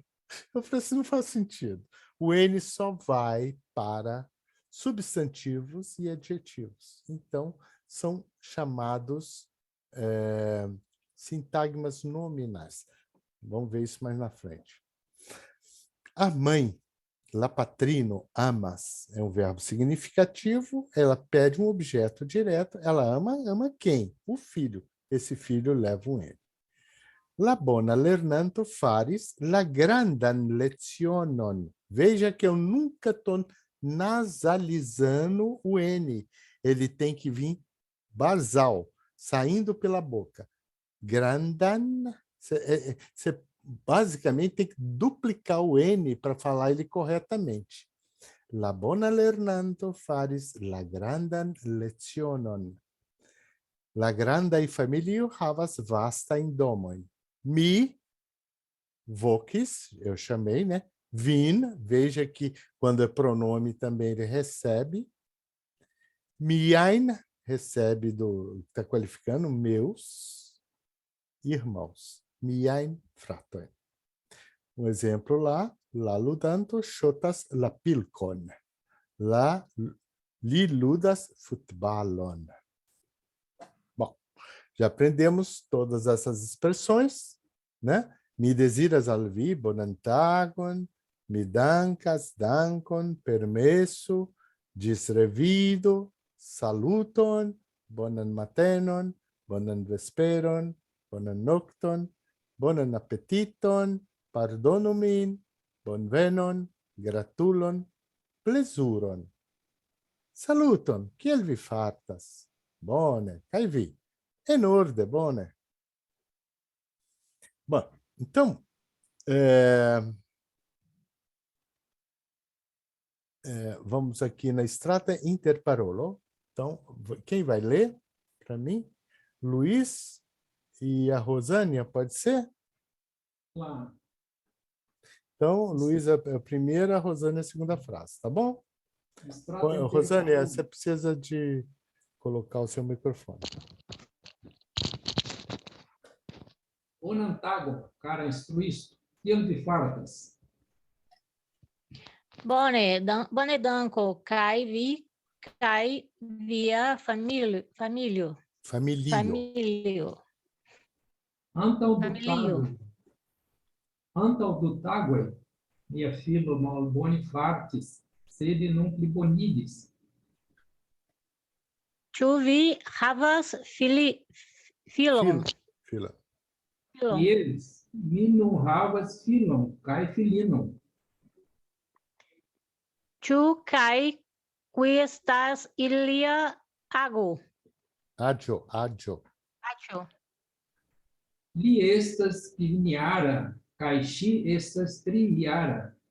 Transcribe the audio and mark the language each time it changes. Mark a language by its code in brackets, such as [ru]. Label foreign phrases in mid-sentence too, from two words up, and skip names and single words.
[pt] Eu falei assim, não faz sentido. O N só vai para substantivos e adjetivos. Então, são chamados sintagmas nominais. Vamos ver isso mais na frente. A mãe, [eo] la patrino, amas, [pt] é um verbo significativo, ela pede um objeto direto, ela ama quem? O filho. Esse filho leva um N. [eo] La bona lernanto faris la grandan lecionon. [pt] Veja que eu nunca estou nasalizando o N. Ele tem que vir basal, saindo pela boca. Grandan, você basicamente tem que duplicar o N para falar ele corretamente. [eo] La bona lernanto faris la grandan lecionon. La grandaj familio havas vastajn domojn. Mi vocis, [pt] eu chamei, né? Vin, veja que quando é pronome também ele recebe. Miain, recebe está qualificando, meus irmãos. [eo] Miain fratoj. [pt] Um exemplo lá, [eo] la ludanto ŝotas la pilkon. Li ludas futbalon. [pt] Bom, já aprendemos todas essas expressões, né? [eo] Mi deziras al vi bonan tagon, mi dankas dankon, permesso, ĝis revido, saluton, bonan matenon, bonan vesperon, bonan nokton, bonan apetiton, pardonu min, bonvenon, gratulon, plezuron. Saluton, kiel vi fartas? Bone, kaj vi? En orde, bone. [pt] Bom, então, Vamos aqui na Strata Interparolo. Então, quem vai ler para mim? Luiz e a Rosânia, pode ser? Claro. Então, Luiz é a primeira, a Rosânia é a segunda frase, tá bom? Rosânia, você precisa de colocar o seu microfone. [eo] Onantago, cara instruisto, kiel vi fartas? Bone danko, kaj vi, kaj via familio. Familio. Antaŭ du tagoj, mia filo malbone fartis, sed nun plibonigis. Ĉu vi havas filon? Fila. [pt] Eles, [eo] mi nun havas filon kaj filinon. Ĉu kaj qui estas ilia ago? Aĝo. Aĉo. Li estas kvin-jara, kaj ŝi estas 3-jara.